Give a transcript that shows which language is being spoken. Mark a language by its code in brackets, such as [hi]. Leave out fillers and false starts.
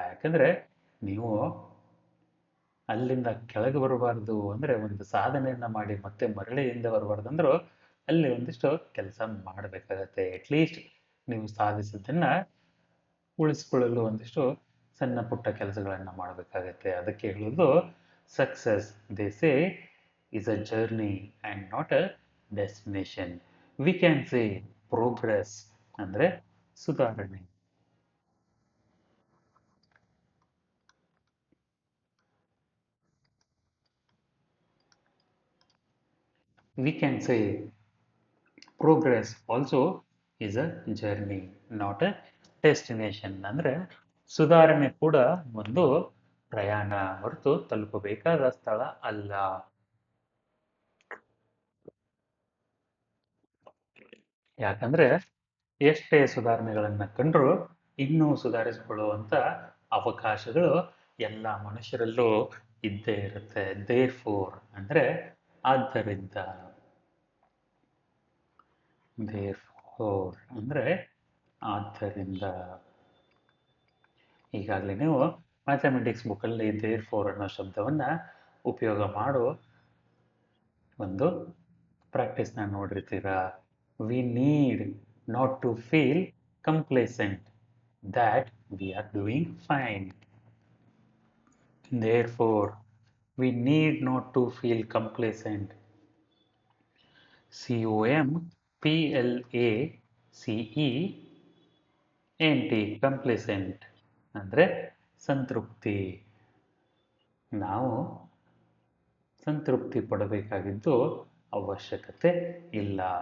[kn] ಯಾಕಂದರೆ ನೀವು ಅಲ್ಲಿಂದ ಕೆಳಗೆ ಬರಬಾರ್ದು ಅಂದರೆ ಒಂದು ಸಾಧನೆಯನ್ನು ಮಾಡಿ ಮತ್ತೆ ಮರಳಿ ಹಿಂದೆ ಬರಬಾರ್ದು ಅಂದರೂ ಅಲ್ಲಿ ಒಂದಿಷ್ಟು ಕೆಲಸ ಮಾಡಬೇಕಾಗತ್ತೆ. ಅಟ್ಲೀಸ್ಟ್ ನೀವು ಸಾಧಿಸಿದ್ದನ್ನು ಉಳಿಸ್ಕೊಳ್ಳಲು ಒಂದಿಷ್ಟು ಸಣ್ಣ ಪುಟ್ಟ ಕೆಲಸಗಳನ್ನು ಮಾಡಬೇಕಾಗತ್ತೆ. ಅದಕ್ಕೆ ಹೇಳೋದು [en] Success they say is a journey and not a destination. We can say progress [kn] ಅಂದರೆ ಸುಧಾರಣೆ. [en] We can say progress also is a journey, not a destination. [kn] ಅಂದರೆ ಸುಧಾರಣೆ ಕೂಡ ಒಂದು ಪ್ರಯಾಣ ಹೊರತು ತಲುಪಬೇಕಾದ ಸ್ಥಳ ಅಲ್ಲ. ಯಾಕಂದ್ರೆ ಎಷ್ಟೇ ಸುಧಾರಣೆಗಳನ್ನು ಕಂಡ್ರೂ ಇನ್ನೂ ಸುಧಾರಿಸಿಕೊಳ್ಳುವಂಥ ಅವಕಾಶಗಳು ಎಲ್ಲ ಮನುಷ್ಯರಲ್ಲೂ ಇದ್ದೇ ಇರುತ್ತೆ. ದೇರ್ ಫೋರ್ ಅಂದರೆ ಆದ್ದರಿಂದ. ದೇರ್ಫೋರ್ ಅಂದರೆ ಆದ್ದರಿಂದ. ಈಗಾಗಲೇ ನೀವು ಮ್ಯಾಥಮೆಟಿಕ್ಸ್ ಬುಕ್ಕಲ್ಲಿ ದೇರ್ ಫೋರ್ ಅನ್ನೋ ಶಬ್ದವನ್ನು ಉಪಯೋಗ ಮಾಡೋ ಒಂದು ಪ್ರಾಕ್ಟೀಸ್ನ ನೋಡಿರ್ತೀರ. [en] We need not to feel complacent that we are doing fine. Therefore, we need not to feel complacent. [kn] COMPLACE ಕಂಪ್ಲೇಸೆಂಟ್ ಅಂದರೆ ಸಂತೃಪ್ತಿ. ನಾವು ಸಂತೃಪ್ತಿ ಪಡಬೇಕಾಗಿದ್ದು ಅವಶ್ಯಕತೆ ಇಲ್ಲ.